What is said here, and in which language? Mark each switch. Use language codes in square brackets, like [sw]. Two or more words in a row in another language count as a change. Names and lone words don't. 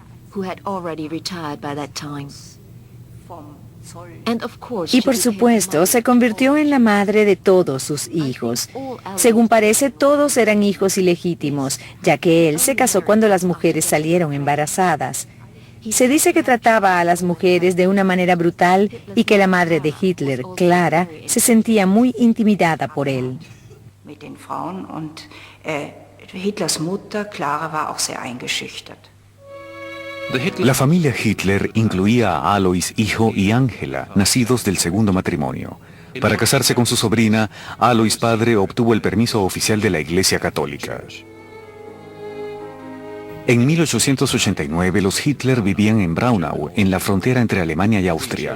[es] Y por supuesto, se convirtió en la madre de todos sus hijos. Según parece, todos eran hijos ilegítimos, ya que él se casó cuando las mujeres salieron embarazadas. Se dice que trataba a las mujeres de una manera brutal y que la madre de Hitler, Clara, se sentía muy intimidada por él. [de] Hitlers Mutter, Clara, war auch sehr eingeschüchtert. [es] La familia Hitler incluía a Alois hijo y Angela, nacidos del segundo matrimonio. Para casarse con su sobrina, Alois padre obtuvo el permiso oficial de la Iglesia Católica. En 1889 los Hitler vivían en Braunau, en la frontera entre Alemania y Austria.